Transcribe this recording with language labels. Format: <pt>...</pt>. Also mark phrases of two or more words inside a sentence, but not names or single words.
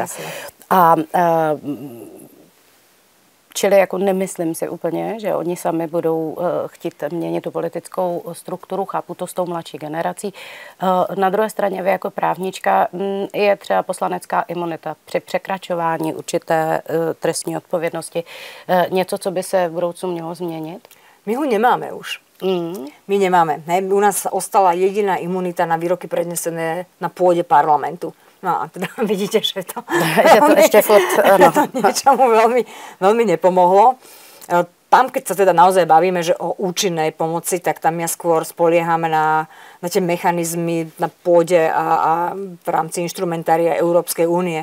<cs>A čili jako nemyslím si úplně, že oni sami budou chtít měnit tu politickou strukturu, chápu to s tou mladší generací. Na druhé straně vy jako právnička je třeba poslanecká imunita při překračování určité trestní odpovědnosti. Něco, co by se v budoucnu mělo změnit?</cs> <sk>My ho nemáme už. My nemáme. U nás ostala jediná imunita na výroky prednesené na pôde parlamentu. No a teda vidíte, že to ešte furt niečomu veľmi nepomohlo. Tam, keď sa teda naozaj bavíme, že o účinnej pomoci, tak tam ja skôr spoliehame na tie mechanizmy na pôde a v rámci inštrumentária Európskej únie.</sk>